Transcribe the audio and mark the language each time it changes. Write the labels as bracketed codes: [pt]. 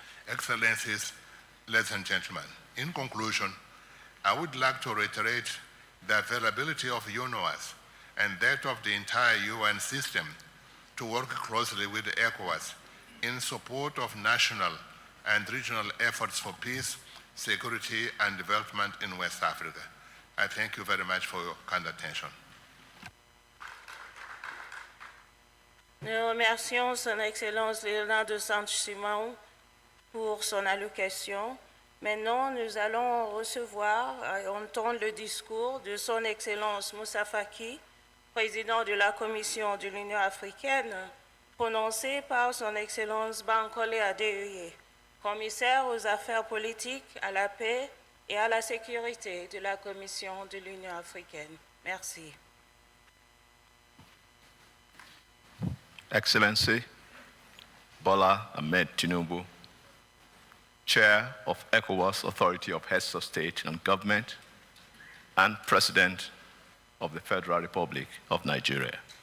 [en] Excellencies, ladies and gentlemen, in conclusion, I would like to reiterate the availability of UNOWAS and that of the entire UN system to work closely with ECOWAS in support of national and regional efforts for peace, security, and development in West Africa. I thank you very much for your kind attention. [fr] Nous remercions Son Excellence Léonard de Saint-Simon pour son allocution. Maintenant, nous allons recevoir et entendre le discours de Son Excellence Moussa Faki, président de la Commission de l'Union africaine, prononcé par Son Excellence Bankole Adéoye, commissaire aux affaires politiques, à la paix et à la sécurité de la Commission de l'Union africaine. Merci. [en] Excellency Bola Ahmed Tinubu, Chair of ECOWAS Authority of Heads of State and Government and President of the Federal Republic of Nigeria.